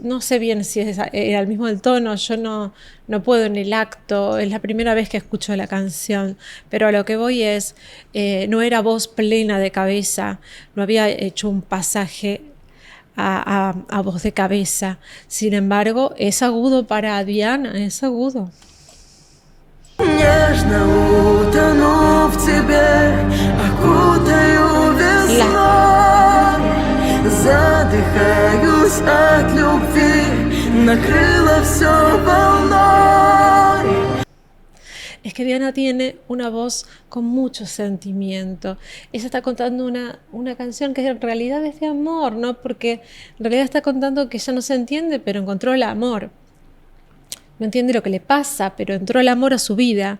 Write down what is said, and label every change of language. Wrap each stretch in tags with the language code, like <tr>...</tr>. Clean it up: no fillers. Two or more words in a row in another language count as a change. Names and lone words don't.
<es>No sé bien si era el mismo del tono, yo no puedo en el acto, es la primera vez que escucho la canción, pero a lo que voy es, no era voz plena de cabeza, no había hecho un pasaje a voz de cabeza. Sin embargo, es agudo para Diana, es agudo.</es> <ru>Нежно утону в тебе, окутаю весной, задыхаюсь от любви, накрыло все волной.</ru> <es>Es que Diana tiene una voz con mucho sentimiento. Ella está contando una canción que en realidad es de amor, ¿no? Porque en realidad está contando que ella no se entiende, pero encontró el amor. No entiende lo que le pasa, pero entró el amor a su vida.</es>